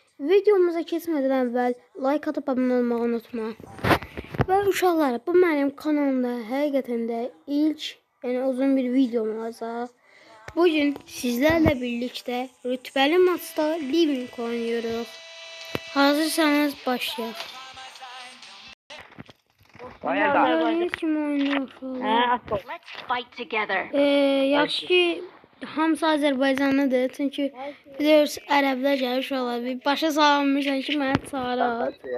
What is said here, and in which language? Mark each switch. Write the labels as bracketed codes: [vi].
[az] Videomuza keçmədən əvvəl like atıb abunə olmağı unutma. Və uşaqlar, bu mənim kanalımda həqiqətən də ilk, yəni uzun bir videom olacaq. Bugün sizlərlə birlikdə rütbəli maçda Living oynuyoruz. Hazırsanız başlayalım. Gördüğünüz kimi oynuyoruz. [en] Let's fight together. [az] Yaxşı ki, hamısı Azərbaycanlıdır. Çünki biliyoruz, ərəblər gəlir uşaqlar. Bir başa salınmışlar ki, mənə çağırır.